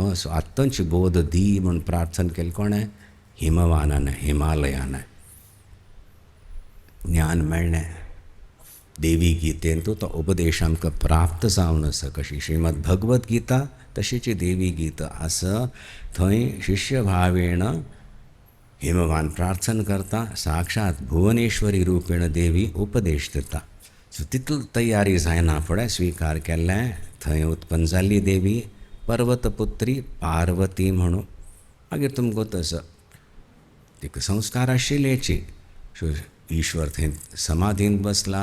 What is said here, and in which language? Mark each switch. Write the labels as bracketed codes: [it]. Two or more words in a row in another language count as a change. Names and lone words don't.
[kok] सो आत्तांची बोध दी म्हूण प्रार्थना केली. कोणें हिमवानान हिमालयान ज्ञान मेळ्ळें. देवी गीतेन तो उपदेश आमकां प्राप्त जावन आसा. कशी श्रीमद भगवत गीता तशीची देवी गीता आसा. थंय शिष्य भावेण हिमवान प्रार्थना करता. साक्षात भुवनेश्वरी रूपेण देवी उपदेश दिता. सो तितली तयारी जायना फुडें स्वीकार केल्लें. थंय उत्पन्न जाल्ली देवी पर्वतपुत्री पार्वती म्हणून. मागीर तुमकां तसो तिका संस्कार आशिल्लेची. ईश्वर थंय समाधीन बसला.